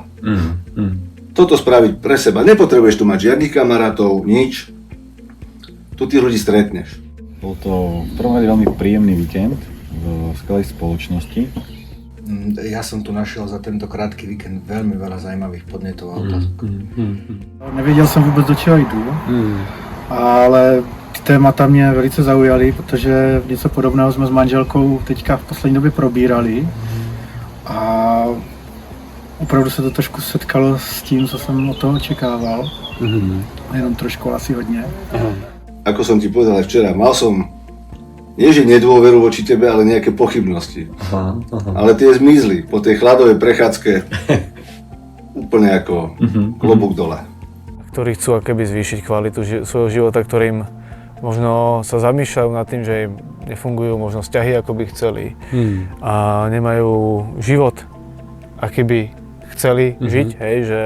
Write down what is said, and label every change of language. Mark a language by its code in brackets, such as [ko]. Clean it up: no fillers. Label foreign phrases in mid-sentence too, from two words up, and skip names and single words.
[sk] Toto spraviť pre seba. Nepotrebuješ tu mať žiadnych kamarátov, nič. Tu tých ľudí stretneš. Bol to v prvom rade veľmi príjemný víkend v skvelej spoločnosti. Ja som tu našiel za tento krátky víkend veľmi veľa zaujímavých podnetov a otázok. [cs] Nevěděl jsem vůbec, do čeho jdu, ale ty témata mě velice zaujaly, protože něco podobného jsme s manželkou teďka v poslední době probírali a opravdu se to trošku setkalo s tím, co jsem od toho očekával, jenom trošku asi hodně. [sk] Ako som ti povedal aj včera, mal som Nie, že nedôveru voči tebe, ale nejaké pochybnosti. Aha. Ale tie zmizli po tej chladovej prechádzke úplne ako klobúk dole. Ktorí chcú akoby zvýšiť kvalitu svojho života, ktorým možno sa zamýšľajú nad tým, že im nefungujú možno vzťahy, ako by chceli a nemajú život, aký by chceli žiť, hej, že...